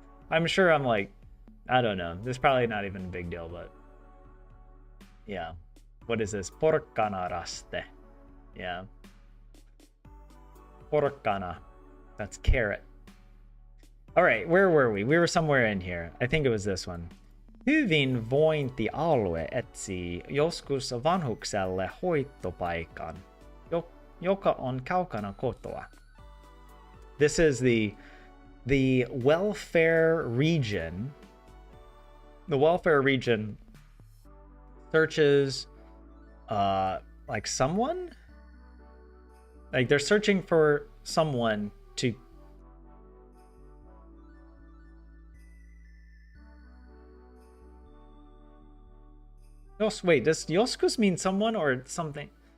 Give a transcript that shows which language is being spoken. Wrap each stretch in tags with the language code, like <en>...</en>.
<en>I'm sure I'm like, I don't know. This is probably not even a big deal, but yeah. What is this? Porkkana raste. Yeah. Porkkana. That's carrot. All right, where were we? We were somewhere in here. I think it was this one.</en> <fi>Hyvinvointialue etsii joskus vanhukselle hoitopaikan, joka on kaukana kotoa.</fi> <en>This is the welfare region. The welfare region searches like someone? Like they're searching for someone to wait, does joskus mean someone or something?</en>